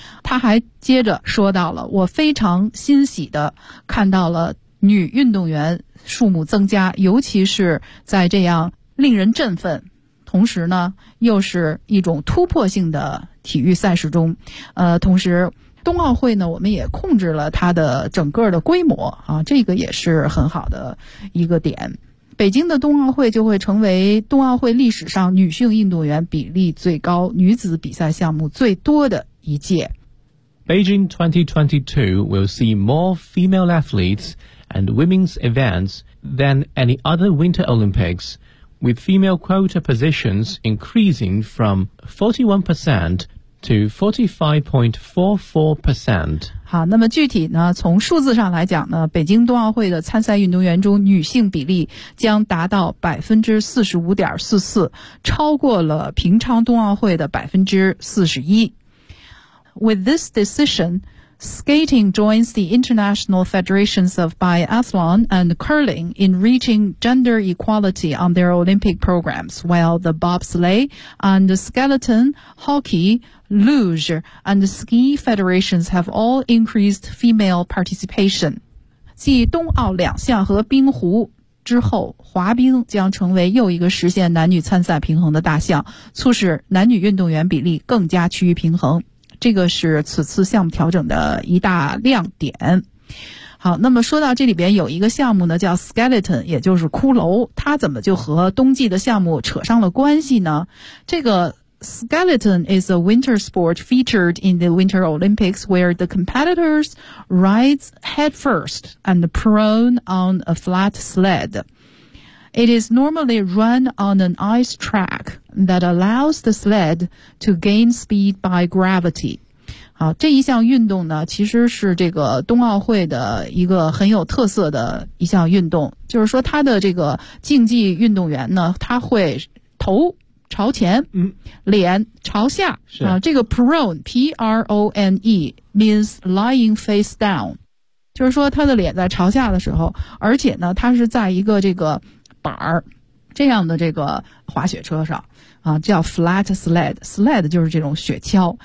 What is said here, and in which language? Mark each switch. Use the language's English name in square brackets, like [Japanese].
[Chinese] 他还接着说到了，我非常欣喜的看到了女运动员数目增加，尤其是在这样令人振奋同时呢又是一种突破性的体育赛事中，同时冬奥会呢我们也控制了它的整个的规模啊，这个也是很好的一个点。北京的冬奥会就会成为冬奥会历史上女性运动员比例最高、女子比赛项目最多的一届。 [English] Beijing 2022 will see more female athletes and women's events than any other Winter Olympics, with female quota positions increasing from 41% to 45.44%。 [Chinese] 好，那么具体呢，从数字上来讲呢，北京冬奥会的参赛运动员中女性比例将达到 45.44%， 超过了平昌冬奥会的 41%。 [English] With this decision, skating joins the International Federations of Biathlon and Curling in reaching gender equality on their Olympic programs, while the bobsleigh and the skeleton, hockey,Luge and Ski Federations have all increased female participation. [Chinese] 继冬奥两项和冰壶之后，滑冰将成为又一个实现男女参赛平衡的大项，促使男女运动员比例更加趋于平衡。这个是此次项目调整的一大亮点。好，那么说到这里边有一个项目呢叫 skeleton， 也就是骷髅，它怎么就和冬季的项目扯上了关系呢？ [English] 这个Skeleton is a winter sport featured in the Winter Olympics where the competitors ride head first and prone on a flat sled. It is normally run on an ice track that allows the sled to gain speed by gravity. [Chinese] 好，这一项运动呢，其实是这个冬奥会的一个很有特色的一项运动，就是说他的这个竞技运动员呢，他会头朝前，脸朝下，啊，这个 [English] prone P-R-O-N-E means lying face down， [Chinese] 就是说他的脸在朝下的时候，而且呢他是在一个这个板儿这样的这个滑雪车上啊，叫 flat sled， sled 就是这种雪橇。